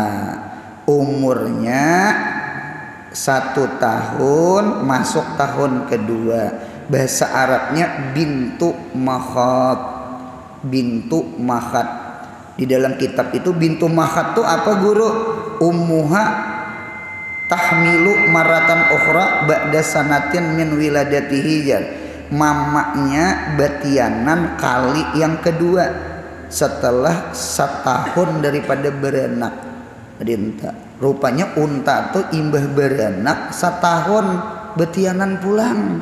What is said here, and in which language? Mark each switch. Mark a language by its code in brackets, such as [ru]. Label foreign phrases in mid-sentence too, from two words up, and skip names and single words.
[id] Umurnya 1 tahun masuk tahun kedua. Bahasa Arabnya [ar] بنت مخاض. بنت مخاض. [id] Di dalam kitab itu [ar] بنت مخاض [id] tuh apa guru? [ar] أمها تحمل مرة أخرى بعد سنة من ولادته. [bjn] Mamanya betianan kali yang kedua setelah setahun daripada beranak. Unta. Rupanya unta tuh imbah beranak setahun betianan pulang.